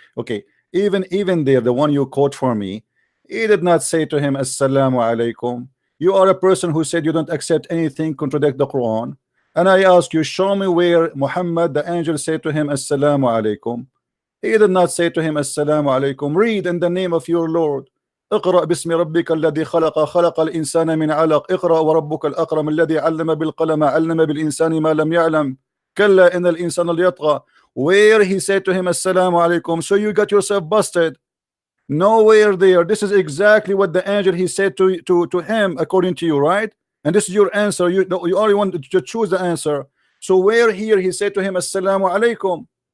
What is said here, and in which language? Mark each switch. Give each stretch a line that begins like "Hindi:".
English: Okay, even there, the one you quote for me, he did not say to him assalamu alaikum. You are a person who said you don't accept anything contradict the Quran, and I ask you, show me where Muhammad the angel said to him assalamu alaikum. He did not say to him assalamu alaikum. Read in the name of your Lord.
Arabic: اقرأ باسم ربك الذي خلق خلق الإنسان من علق اقرأ وربك الأكرم الذي علم بالقلم علم بالإنسان ما لم يعلم كلا إن الإنسان ليطغى.
English: Where he said to him assalamu alaikum, so you got yourself busted. Nowhere there. This is exactly what the angel he said to him according to you, right? And this is your answer. You only want to choose the answer. So where here he said to him assalamu alaikum?